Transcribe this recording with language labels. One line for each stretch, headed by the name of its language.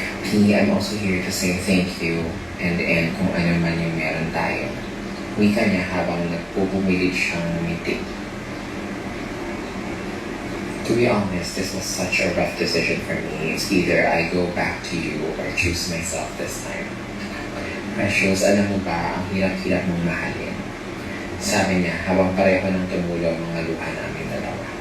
English: P, I'm also here to say thank you and
Filipino: kung ano man yung meron tayo. Wika niya habang nagpupumilit siyang ngumiti.
English: To be honest, this was such a rough decision for me. It's either I go back to you or choose myself this time. Precious,
Filipino: alam mo ba, ang hirap-hirap mong mahalin. Sabi niya, habang pareho ng tumulo ang mga luha namin dalawa.